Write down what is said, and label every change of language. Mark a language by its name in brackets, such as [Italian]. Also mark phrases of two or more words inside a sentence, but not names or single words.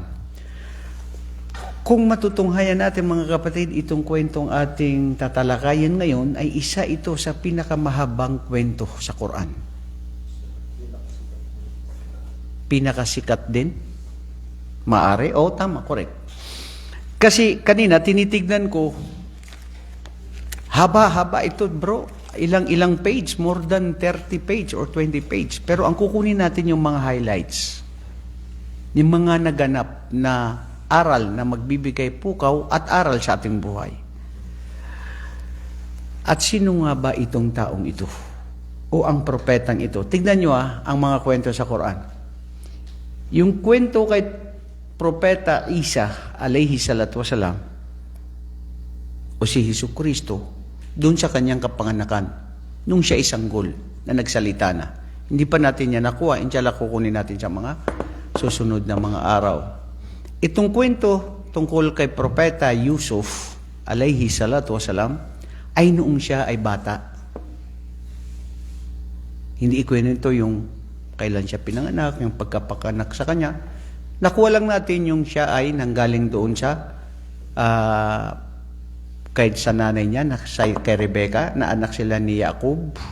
[Filipino] Kung matutunghayan natin, mga kapatid, itong kwentong ating tatalakayin ngayon ay isa ito sa pinakamahabang kwento sa Quran. Pinakasikat din? Maari? O, tama, correct. Kasi kanina tinitignan ko, haba-haba ito, bro. Ilang page, [English] more than 30 page or 20 page. [Filipino] Pero ang kukunin natin yung mga highlights, yung mga naganap na aral na magbibigay pukaw at aral sa ating buhay. At sino nga ba itong taong ito? O ang propetang ito? Tignan nyo ang mga kwento sa Quran. Yung kwento kay Propeta Isa, [Arabic] عليه الصلاة والسلام, [Filipino] o si Jesucristo, doon sa kanyang kapanganakan, nung siya isanggol na nagsalita na. Hindi pa natin yan nakuha, inshallah kukunin natin sa mga susunod na mga araw. Itong kwento tungkol kay Propeta Yusuf, [Arabic] عليه الصلاة والسلام, [Filipino] ay noong siya ay bata. Hindi ikwento yung kailan siya pinanganak, yung pagkapakanak sa kanya. Nakuha lang natin yung siya ay nanggaling doon sa kahit sa nanay niya, kay Rebecca, na anak sila ni Jacob.